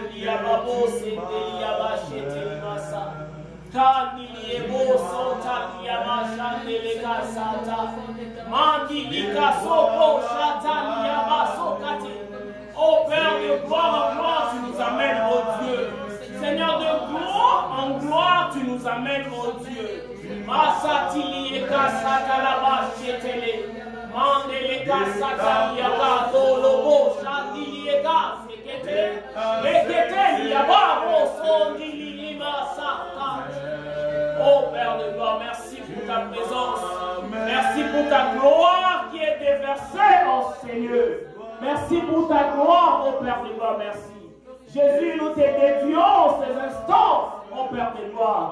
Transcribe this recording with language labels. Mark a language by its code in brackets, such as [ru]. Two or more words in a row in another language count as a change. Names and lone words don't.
[fr] Oh Père de gloire en gloire, tu nous amènes, oh Dieu. Seigneur, de gloire en gloire, tu nous amènes, oh Dieu. Mandeleka Sataliaka Dolobo Shandilieka Sekete Lekete Yababo Sondilima Sata. Oh Père de gloire, merci pour ta présence. Merci pour ta gloire qui est déversée en Seigneur. Merci pour ta gloire, oh Père de gloire, merci. Jésus, nous te dédions ces instants, oh Père de gloire.